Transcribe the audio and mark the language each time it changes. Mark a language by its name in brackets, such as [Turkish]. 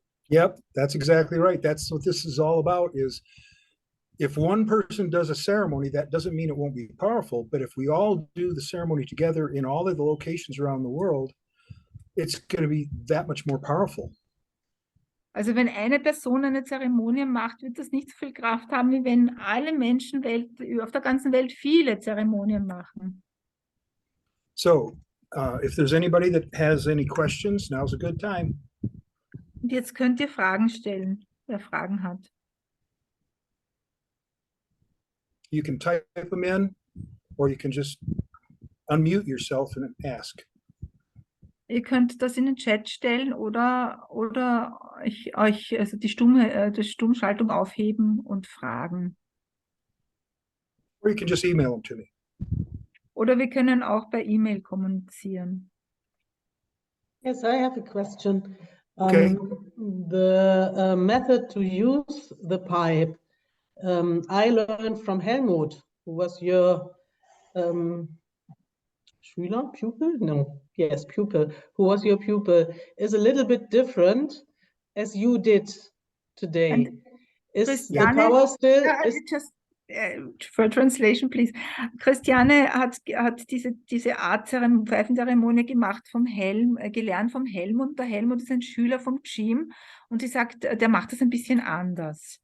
[English] Yep, that's exactly right. That's what this is all about, is if one person does a ceremony, that doesn't mean it won't be powerful, but if we all do the ceremony together in all of the locations around the world, it's going to be that much more powerful. [German] Also wenn eine Person eine Zeremonie macht, wird das nicht so viel Kraft haben, wie wenn alle Menschen auf der ganzen Welt viele Zeremonien machen. [English] So if there's anybody that has any questions, now's a good time. [German] Und jetzt könnt ihr Fragen stellen, wer Fragen hat. [English] You can type them in, or you can just unmute yourself and ask. [German] Ihr könnt das in den Chat stellen oder euch also die Stummschaltung aufheben und fragen. [English] Or you can just email them to me. [German] Oder wir können auch per E-Mail kommunizieren. [English] Yes, I have a question. Okay. The method to use the pipe, I learned from Helmut, who was your Schüler, pupil? No, yes, pupil, who was your pupil, is a little bit different as you did today. And Is the Christiane, power still? just for translation, please. [German] Christiane hat diese Art Pfeifenzeremonie gemacht vom gelernt vom Helmut. Der Helmut ist ein Schüler vom Jim und sie sagt, der macht das ein bisschen anders.